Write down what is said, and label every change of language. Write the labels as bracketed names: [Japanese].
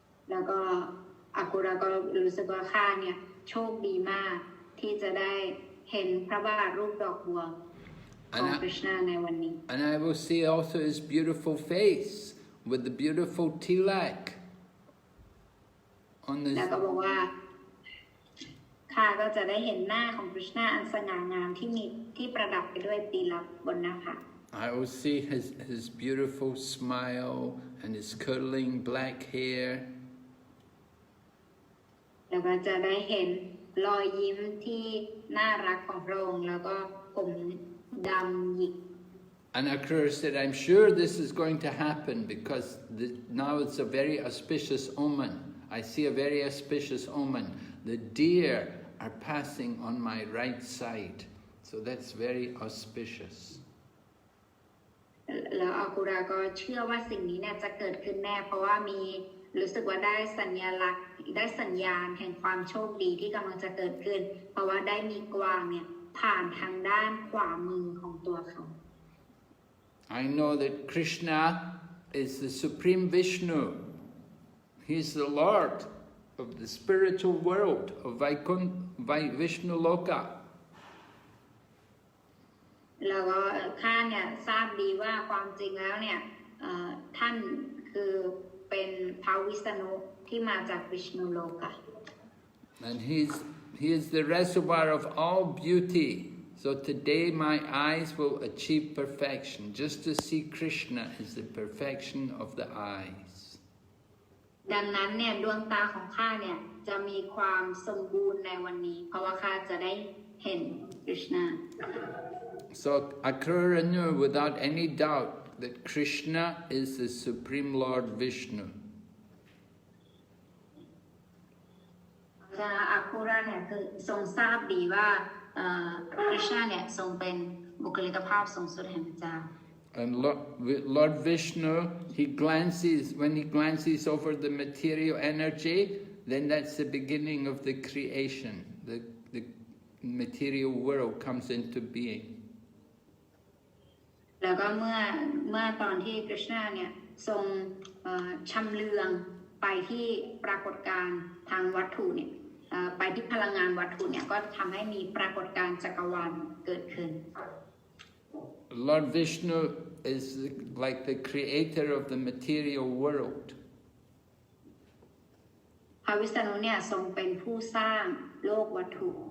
[Thai] แล้วก็อัคราก็รู้สึกว่าข้าเนี่ยโชคดีมากที่จะได้เห็นพระบาทรูปดอกบัวของกฤษณะในวันนี้ [English] And I will see also his beautiful face with the beautiful tilak on the. [Thai] แล้วก็บอกว่าข้าก็จะได้เห็นหน้าของกฤษณะอันสง่างามที่ประดับไปด้วยตีลับบนหน้าผาก [English] I will see his beautiful smile and his curling black hair. [Thai] แล้วก็จะได้เห็นรอยยิ้มที่น่ารักของพระองค์แล้วก็ผมดำหยิก [English] And Akrura said, I'm sure this is going to happen because now it's a very auspicious omen. I see a very auspicious omen. The deer are passing on my right side. So that's very auspicious. [Thai] แล้วอากุระก็เชื่อว่าสิ่งนี้เนี่ยจะเกิดขึ้นแน่เพราะว่ามีรู้สึกว่าได้สัญลักษณ์ได้สัญญาณแห่งความโชคดีที่กำลังจะเกิดขึ้นเพราะว่าได้มีกวางเนี่ยผ่านทางด้านขวามือของตัวเขา [English] I know that Krishna is the supreme Vishnu. He's the Lord of the spiritual world of Vishnu Loka. [Thai] แล้วก็ข้าเนี่ยทราบดีว่าความจริงแล้วเนี่ยท่านคือเป็นพระวิษณุที่มาจากวิชณุโลกะ [English] And he is the reservoir of all beauty. So today my eyes will achieve perfection. Just to see Krishna is the perfection of the eyes. [Thai] ดังนั้นเนี่ยดวงตาของข้าเนี่ยจะมีความสมบูรณ์ในวันนี้เพราะว่าข้าจะได้เห็นคริชนา [English] So Akrura knew without any doubt that Krishna is the Supreme Lord Vishnu. [Thai] อาคูราเนี่ยคือทรงทราบดีว่าคริชนาเนี่ยทรงเป็นบุคลิกภาพสูงสุดแห่งพระเจ้า [English] And Lord Vishnu, when he glances over the material energy, then that's the beginning of the creation. The material world comes into being. [Thai] แล้วก็เมื่อตอนที่คริชนาเนี่ยทรงชำเลืองไปที่ปรากฏการณ์ทางวัตถุเนี่ยไปที่พลังงานวัตถุเนี่ยก็ทำให้มีปรากฏการณ์จักรวาลเกิดขึ้น [English] Lord Vishnu is like the creator of the material world. [Thai] พระวิษณุเนี่ยทรงเป็นผู้สร้างโลกวัตถุ